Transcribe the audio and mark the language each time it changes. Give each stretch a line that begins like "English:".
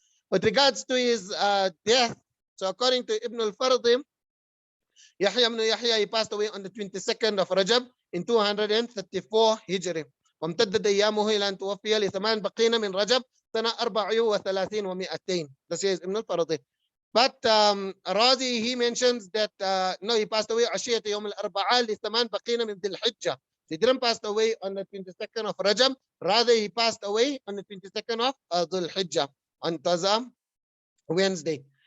English: With regards to his death, so according to Ibn al-Fardim, Yahya ibn Yahya, he passed away on the 22nd of Rajab in 234 Hijri.
Arabic: وامتدت أيامه إلى أن توفي لثمان بقين من رجب سنة 34 و200.
English: This is Ibn al-Faradi. But Razi, he mentions that no, he passed away
Arabic: عشية يوم الأربعاء لثمان بقين من ذي الحجة.
English: He didn't pass away on the 22nd of Rajab. Rather, he passed away on the 22nd of Dhul Hijjah, on Taza Wednesday.